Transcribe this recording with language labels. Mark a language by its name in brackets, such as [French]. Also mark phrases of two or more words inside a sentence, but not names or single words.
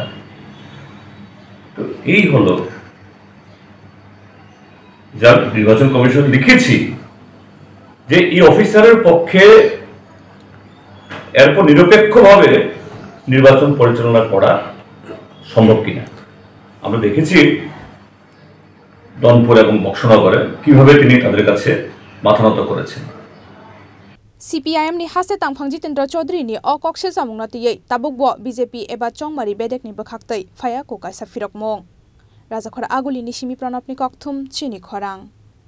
[Bangla] তো এই হলো যা নির্বাচন কমিশন লিখেছি, যে এই অফিসারের পক্ষে এরপর নিরপেক্ষভাবে নির্বাচন পরিচালনা করা সম্ভব কিনা। আমরা দেখেছি ধনপুর এবং বক্সনগরে কিভাবে তিনি তাদের কাছে মাথা নত করেছেন। [Kok Borok] CPIM ni haste tangphang Jitendra Chaudhary ni o kokse samung natiyei tabukbo BJP eba chongmari bedek ni bakhaktei phaya ko kaisa firok mong Rajakhora aguli ni simi pranop ni kokthum chini khorang